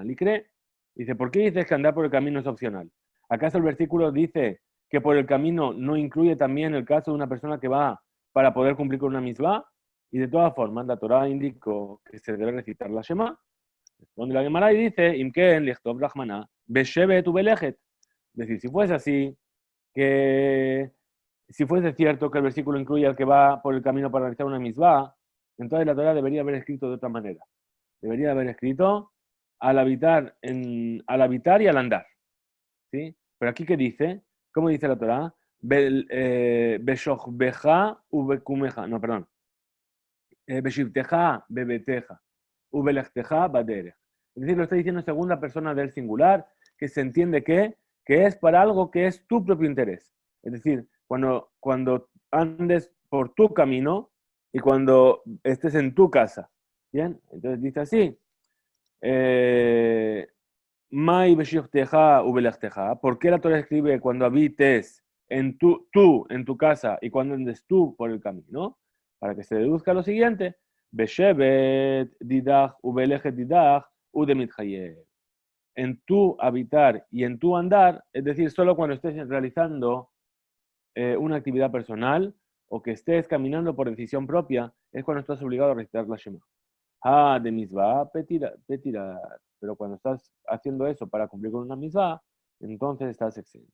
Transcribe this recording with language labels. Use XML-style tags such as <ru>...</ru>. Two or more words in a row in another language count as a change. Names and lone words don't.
<es>Dice, ¿por qué dices que andar por el camino es opcional? ¿Acaso el versículo dice que por el camino no incluye también el caso de una persona que va para poder cumplir con una mitzvah? Y de todas formas, la Torah indicó que se debe recitar la Shema. Responde la Gemara y dice,</es> <he>אם כן לכתוב רחמנא בשבת ובלכת.</he> <es>Es decir, si fuese así, que si fuese cierto que el versículo incluye al que va por el camino para realizar una mitzvah, entonces la Torah debería haber escrito de otra manera. Debería haber escrito al habitar y al andar. ¿Sí? Pero aquí, ¿qué dice? ¿Cómo dice la Torah?</es> <he>בשכבך ובקומך.</he> <es>No, perdón.</es> <he>בשבתך בביתך. ובלכתך בדרך.</he> <es>Es decir, lo está diciendo en segunda persona del singular, que se entiende que es para algo que es tu propio interés. Es decir, cuando andes por tu camino y cuando estés en tu casa. ¿Bien? Entonces dice así.</es> <he>מאי בשבתך ובלכתך.</he> <es>¿Por qué la Torah escribe cuando habites en tú en tu casa y cuando andes tú por el camino? Para que se deduzca lo siguiente.</es> <he>בשבת דידך ובלכת דידך ודמיחייב.</he> <es>En tu habitar y en tu andar, es decir, solo cuando estés realizando una actividad personal o que estés caminando por decisión propia, es cuando estás obligado a recitar la Shema.</es> <he>Ah, דמצוה, פטירא.</he> <es>Pero cuando estás haciendo eso para cumplir con una misvah, entonces estás exento.</es>